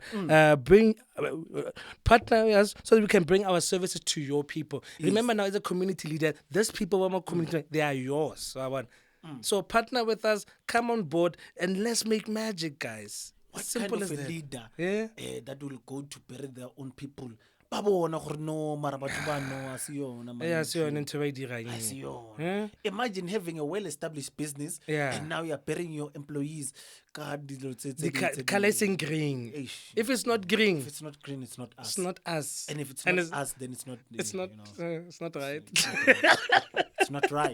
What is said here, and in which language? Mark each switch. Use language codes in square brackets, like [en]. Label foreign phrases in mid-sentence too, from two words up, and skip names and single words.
[en] Partner with us so that we can bring our services to your people. Remember now, as a community leader, these people who are community, they are yours. So partner with us, come on board, and let's make magic, guys. What Simple kind of as a that. leader Yeah. that will go to bury their own people? [tn] Ba bona gore no, mara batho ba no, a se yona, [en] man. Yeah, so into [tn] A se yona. [en] Yeah. Imagine having a well-established business Yeah. and now you're burying your employees. God, The color is in green. Eish. If it's not green, If it's not green, it's not us. it's not us. And if it's And not us, then it's not. It's not. You know, It's not right. it's not right.